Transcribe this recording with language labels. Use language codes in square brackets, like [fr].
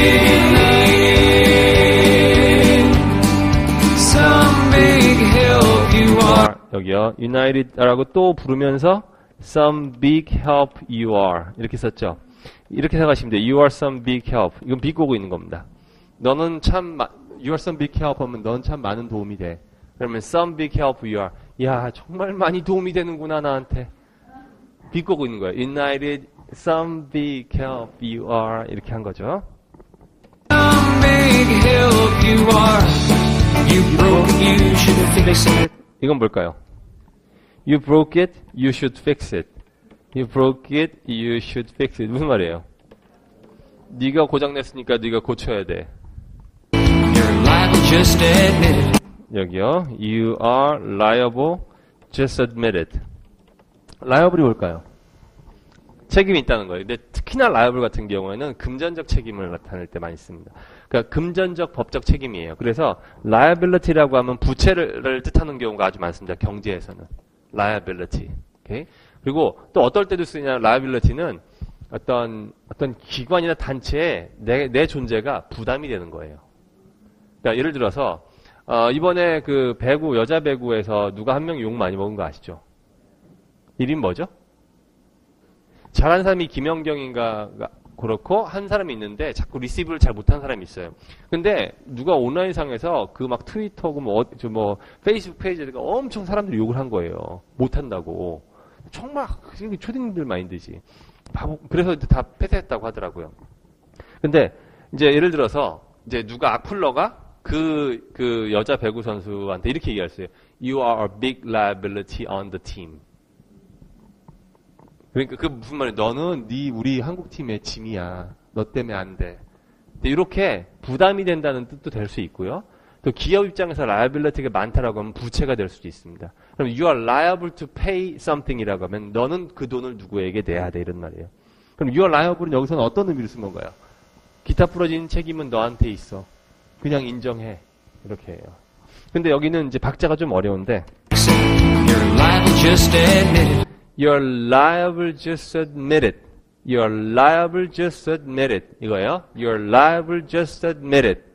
[en] United, some big help you are. [ko] 여기요. United라고 또 부르면서 [en] some big help you are [ko] 이렇게 썼죠. 이렇게 생각하시면 돼요. [en] You are some big help. [ko] 이건 비꼬고 있는 겁니다. 너는 참 [en] You are some big help [ko] 하면 넌 참 많은 도움이 돼. 그러면 [en] some big help you are. [ko] 야, 정말 많이 도움이 되는구나 나한테. 비꼬고 있는 거예요. [en] United, some big help you are [ko] 이렇게 한 거죠. [en] Some big help you are. You broke it, you should fix it. [ko] 이건 뭘까요? [en] You broke it, you should fix it. You broke it, you should fix it. [ko] 무슨 말이에요? 네가 고장냈으니까 네가 고쳐야 돼. [en] You're liable, just admit it. [ko] 여기요. [en] You are liable, just admit it. [ko] liable이 뭘까요? 책임이 있다는 거예요. 근데 특히나 liable 같은 경우에는 금전적 책임을 나타낼 때 많이 씁니다. 그러니까 금전적 법적 책임이에요. 그래서 liability라고 하면 부채를 뜻하는 경우가 아주 많습니다. 경제에서는. liability. 오케이? 그리고 또 어떨 때도 쓰냐 liability는 어떤 기관이나 단체에 내 존재가 부담이 되는 거예요. 그러니까 예를 들어서 이번에 그 배구 여자 배구에서 누가 한 명이 욕 많이 먹은 거 아시죠? 이름 뭐죠? 잘한 사람이 김연경인가 그렇고 한 사람이 있는데 자꾸 리시브를 잘 못하는 사람이 있어요. 근데 누가 온라인상에서 그 막 트위터고 뭐 페이스북 페이지가 엄청 사람들이 욕을 한 거예요. 못한다고. 정말 초딩들 마인드지. 바보. 그래서 다 폐쇄했다고 하더라고요. 근데 이제 예를 들어서 이제 누가 악플러가 그 여자 배구 선수한테 이렇게 얘기했어요. [en] You are a big liability on the team. [ko] 그러니까 그 무슨 말이야? 너는 우리 한국 팀의 짐이야. 너 때문에 안 돼. 이렇게 부담이 된다는 뜻도 될 수 있고요. 또 기업 입장에서 liability가 많다라고 하면 부채가 될 수도 있습니다. 그럼 [en] you are liable to pay something [ko] 이라고 하면 너는 그 돈을 누구에게 내야 돼 이런 말이에요. 그럼 [en] you are liable [ko] 은 여기서는 어떤 의미를 쓴 건가요? 기타 부러진 책임은 너한테 있어. 그냥 인정해. 이렇게 해요. 근데 여기는 이제 박자가 좀 어려운데 [en] You're liable, just admit it. You're liable, just admit it. You're liable, just admit it. [ko] 이거예요. [en] You're liable, just admit it.